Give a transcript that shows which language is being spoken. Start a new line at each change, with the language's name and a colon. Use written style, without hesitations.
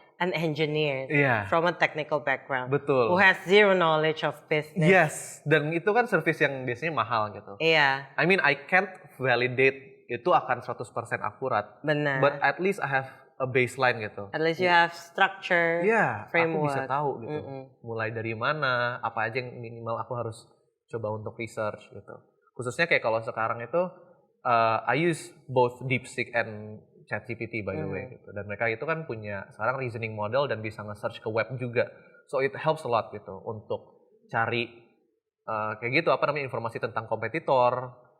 English: an engineer from a technical background.
Indonesian: Betul.
English: Who has zero knowledge of business.
Indonesian: Yes, dan itu kan service yang biasanya mahal gitu. Iya.
English: I mean, I can't validate
Indonesian: itu akan 100% akurat. Benar.
English: But at least I have a baseline gitu. At least you have structure, framework.
Indonesian: Aku bisa tahu gitu. Mulai dari mana, apa aja yang minimal aku harus coba untuk research gitu. Khususnya kayak kalau sekarang itu,
English: I use both DeepSeek and ChatGPT by the way gitu.
Indonesian: Dan mereka itu kan punya sekarang reasoning model dan bisa nge-search ke web juga.
English: So it helps a lot
Indonesian: gitu untuk cari kayak gitu informasi tentang kompetitor.